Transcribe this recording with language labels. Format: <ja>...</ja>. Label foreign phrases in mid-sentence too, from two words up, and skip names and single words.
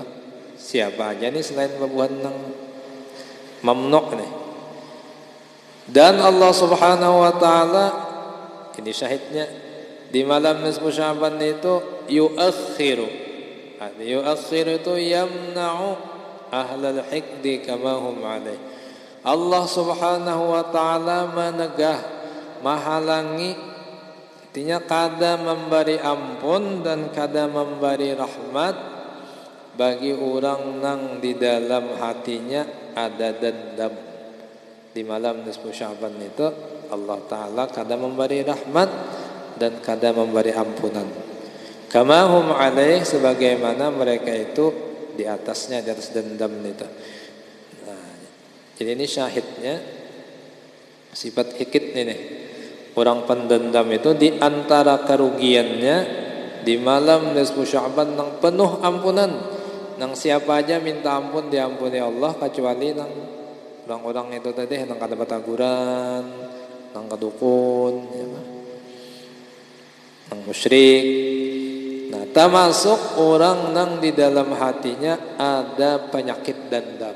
<bjn>Siapa aja nih selain babuhan yang mamnuk nih. Dan Allah</bjn> <ar>سبحانه وتعالى,</ar> <bjn>ini syahidnya, di malam nisfu Sya'ban itu yuakhiru.</bjn> <ar>يؤخر itu يمنع أهل الحقد كما هم عليه.</ar> <bjn>Allah</bjn> <ar>سبحانه وتعالى</ar> <bjn>menegah, menghalangi, artinya kada memberi ampun dan kada memberi rahmat bagi orang yang di dalam hatinya ada dendam. Di malam nisfu Sya'ban itu Allah ta'ala kada memberi rahmat dan kada memberi ampunan.</bjn> <ar>كما هم عليه,</ar> <bjn>sebagaimana mereka itu di atasnya, di atas dendam itu. Jadi ini syahidnya sifat hikit ini. Orang pendendam itu di antara kerugiannya di malam nisfu Sya'ban nang penuh ampunan. Nang siapa aja minta ampun diampuni Allah, kecuali nang orang-orang itu tadi nang kada bataguran, nang kadukun, ya, nang musyrik. Nah, termasuk orang nang di dalam hatinya ada penyakit dendam.</bjn>